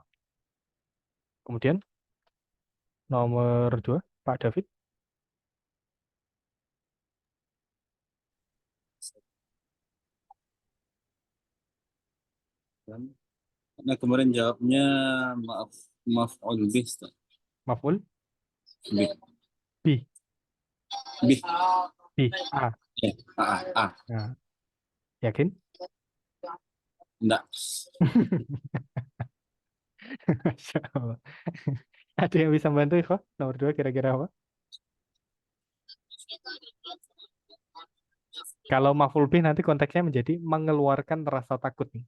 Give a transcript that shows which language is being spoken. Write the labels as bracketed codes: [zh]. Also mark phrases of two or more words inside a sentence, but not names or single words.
[id] Kemudian nomor 2, Pak David. Nah, kemarin jawabnya maaf bih, Ustaz. Maf'ul Bih. bi. Bih. Bi. A. A. Nah, yakin? Enggak. [ar] ما شاء الله. [id] Ada yang bisa membantu, Ikhwah? Nomor 2 kira-kira apa? Kalau [ar] مفعول به [id] nanti konteksnya menjadi mengeluarkan rasa takut nih.